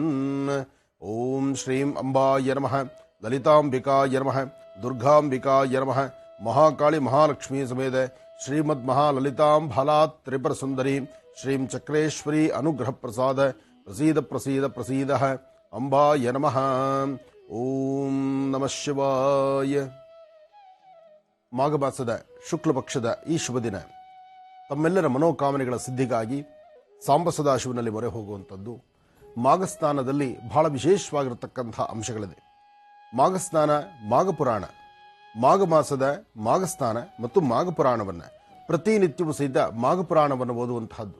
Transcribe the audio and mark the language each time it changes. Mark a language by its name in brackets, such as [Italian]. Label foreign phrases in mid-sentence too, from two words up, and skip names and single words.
[Sanskrit] ಓಂ ಶ್ರೀಂ ಅಂಬಾಯ ನಮಃ. ಲಲಿತಾಂಬಿಕಾಯ ನಮಃ. ದುರ್ಗಾಂಬಿಕಾಯ ನಮಃ. ಮಹಾಕಾಳಿ ಮಹಾಲಕ್ಷ್ಮೀ ಸಮೇತ ಶ್ರೀಮದ್ ಮಹಾಲಲಿತಾಂ ಫಲಾತ್ ತ್ರಿಪುರ ಸುಂದರಿ ಶ್ರೀಂ ಚಕ್ರೇಶ್ವರಿ ಅನುಗ್ರಹ ಪ್ರಸಾದ ಪ್ರಸೀದ ಪ್ರಸೀದ ಪ್ರಸೀದ ಅಂಬಾಯ ನಮಃ. ಓಂ ನಮಃ ಶಿವಾಯ. [Kannada] ಮಾಘಮಾಸದ ಶುಕ್ಲ ಪಕ್ಷದ ಈ ಶುಭ ದಿನ ತಮ್ಮೆಲ್ಲರ ಮನೋಕಾಮನೆಗಳ ಸಿದ್ಧಿಗಾಗಿ ಸಾಂಬ ಸದಾಶಿವನಲ್ಲಿ ಮೊರೆ ಹೋಗುವಂಥದ್ದು. ಮಾಘಸ್ನಾನದಲ್ಲಿ ಬಹಳ ವಿಶೇಷವಾಗಿರತಕ್ಕಂಥ ಅಂಶಗಳಿದೆ. ಮಾಘಸ್ನಾನ, ಮಾಘಪುರಾಣ, ಮಾಘ ಮಾಸದ ಮಾಘಸ್ನಾನ ಮತ್ತು ಮಾಘಪುರಾಣವನ್ನು ಪ್ರತಿನಿತ್ಯವೂ ಸಹಿತ ಮಾಘಪುರಾಣವನ್ನು ಓದುವಂತಹದ್ದು.